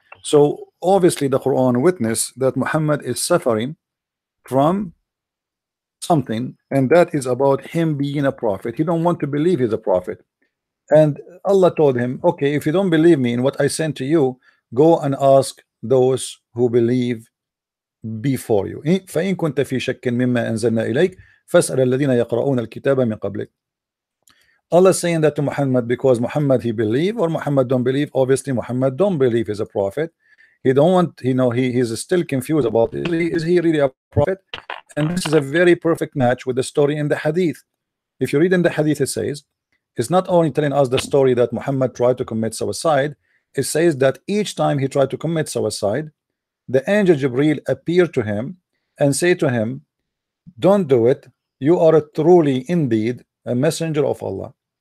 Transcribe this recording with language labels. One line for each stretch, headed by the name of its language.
English: So obviously the Quran witnessed that Muhammad is suffering from something, and that is about him being a prophet. He don't want to believe he's a prophet. And Allah told him, okay, if you don't believe me in what I sent to you, go and ask those who believe before you.
Arabic: فإن كنت في شك مما أنزلنا إليك فاسأل الذين يقرؤون الكتاب من قبلك.
English: Allah is saying that to Muhammad because Muhammad he believe or Muhammad don't believe. Obviously Muhammad don't believe he's a prophet. He don't want, he's still confused about is he really a prophet? And this is a very perfect match with the story in the hadith. If you read in the hadith, it says it's not only telling us the story that Muhammad tried to commit suicide, it says that each time he tried to commit suicide, the angel Jibril appeared to him and say to him, don't do it, you are truly indeed a messenger of Allah.